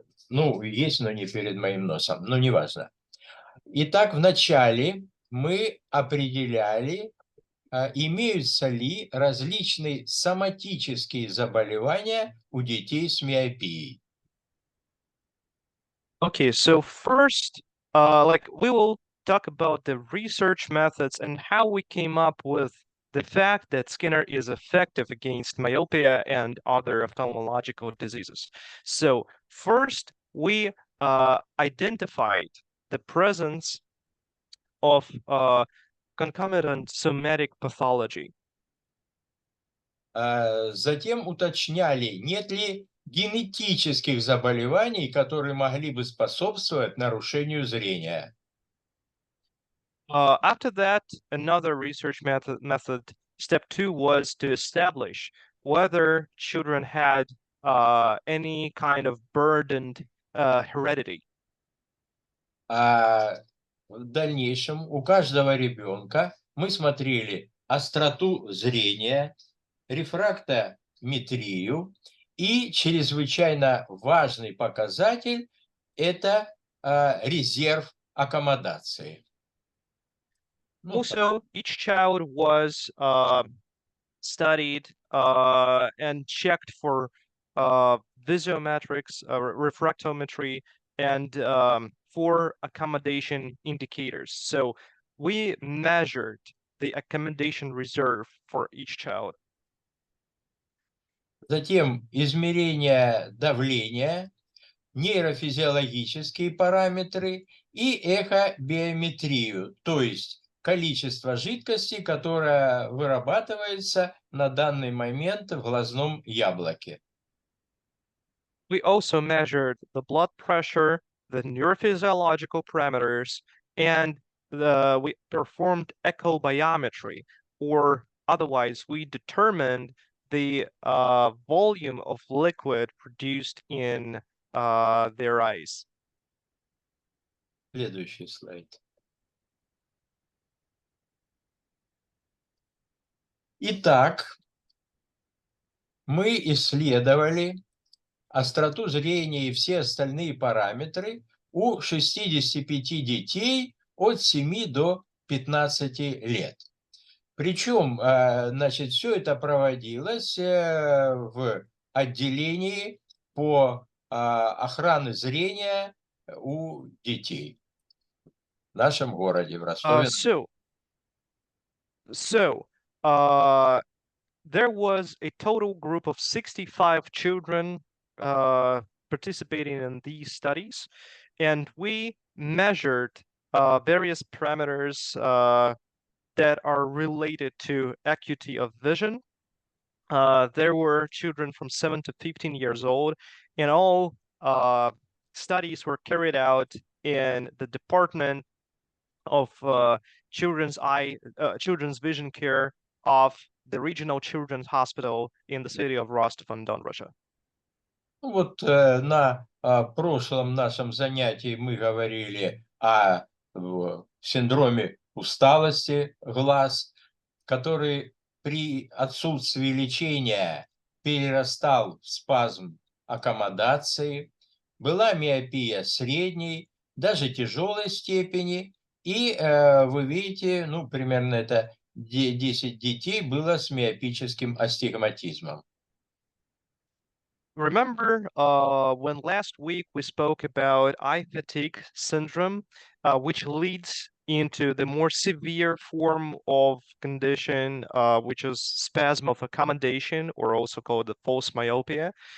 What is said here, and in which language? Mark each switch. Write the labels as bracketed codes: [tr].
[ru] Ну, есть, но не перед моим носом. Но неважно. Итак, вначале мы определяли, имеются ли различные соматические заболевания у детей с миопией. [en] Okay, so first, we will talk about the research methods and how we came up with the fact that Skinner is effective against myopia and other ophthalmological diseases. So first, we identified the presence of concomitant somatic pathology. [ru] Затем уточняли, нет ли генетических заболеваний, которые могли бы способствовать нарушению зрения. [en] After that, another research method, step 2, was to establish whether children had any kind of burdened heredity. [ru] В дальнейшем у каждого ребенка мы смотрели остроту зрения, рефрактометрию, и чрезвычайно важный показатель – это резерв аккомодации. [en] Also, each child was studied and checked for visiometrics, refractometry, and for accommodation indicators. So we measured the accommodation reserve for each child. [ru] Затем измерение давления, нейрофизиологические параметры и эхобиометрию, то есть количество жидкости, которое вырабатывается на данный момент в глазном яблоке. [en] We also measured the blood pressure, the neurophysiological parameters, and we performed echobiometry, or otherwise we determined the volume of liquid produced in their eyes. [ru] Следующий слайд. Итак, мы исследовали остроту зрения и все остальные параметры у 65 детей от 7 до 15 лет. Причем, значит, все это проводилось в отделении по охране зрения у детей в нашем городе, в Ростове. [en] there was a total group of 65 children participating in these studies, and we measured various parameters that are related to acuity of vision. There were children from 7 to 15 years old, and all studies were carried out in the Department of Children's Vision Care of the Regional Children's Hospital in the city of Rostov-on-Don, Russia. [ru] Вот на прошлом нашем занятии мы говорили о синдроме усталости глаз, который при отсутствии лечения перерастал в спазм аккомодации, была миопия средней, даже тяжелой степени, и вы видите, ну, примерно это 10 детей было с миопическим астигматизмом. [en] Remember when last week we spoke about eye fatigue syndrome, which leads into the more severe form of condition, which is spasm of accommodation, or also called the false myopia.